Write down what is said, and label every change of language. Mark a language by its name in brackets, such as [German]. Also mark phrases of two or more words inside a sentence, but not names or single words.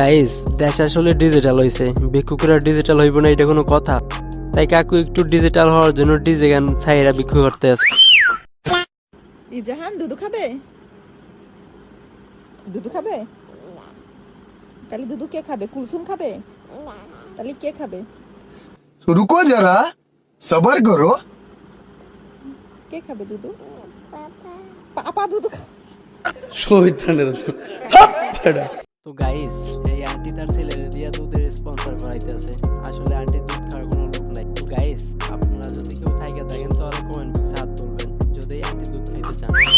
[Bangla] গাইস দেশ আসলে ডিজিটাল হইছে, ভিক্ষুকরা ডিজিটাল হইব না এটা কোনো কথা? তাই কাকু একটু ডিজিটাল হওয়ার জন্য ডিজে গান ছাইরা ভিক্ষু করতে আছে। ইজাহান দুধু খাবে? দুধু খাবে? তাহলে দুধু কে খাবে? কুলসুম খাবে? তাহলে কে খাবে? [Hindi] तो रुको जरा सबर करो। [Bangla] কে খাবে দুধু? পাপা দুধু তো গাইস এই আন্টি তার ছেলের দিয়া দুধের স্পন্সর করাইতেছে। আসলে আন্টি দুধ খাওয়ার কোনো লোক নাই। তো গাইস আপনারা যদি কেউ থাইকা থাকেন তাহলে কমেন্ট বক্সে হাত তুলবেন যদি এই আন্টি দুধ খাইতে চান।